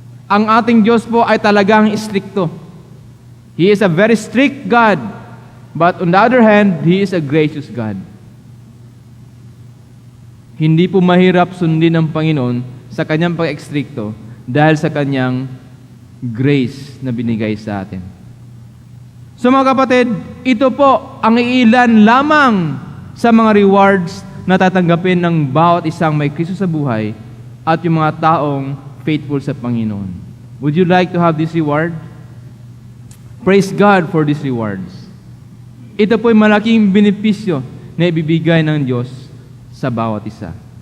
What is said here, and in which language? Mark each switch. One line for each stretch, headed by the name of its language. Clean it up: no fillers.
Filipino: Ang ating Diyos po ay talagang stricto.
English: He is a very strict God, but on the other hand, He is a gracious God.
Filipino: Hindi po mahirap sundin ng Panginoon sa Kanyang pag-ekstrikto dahil sa Kanyang grace na binigay sa atin. So mga kapatid, ito po ang ilan lamang sa mga rewards na tatanggapin ng bawat isang may Kristo sa buhay at yung mga taong faithful sa Panginoon.
English: Would you like to have this reward? Praise God for these rewards.
Filipino: Ito po ay malaking benepisyo na ibibigay ng Diyos sa bawat isa.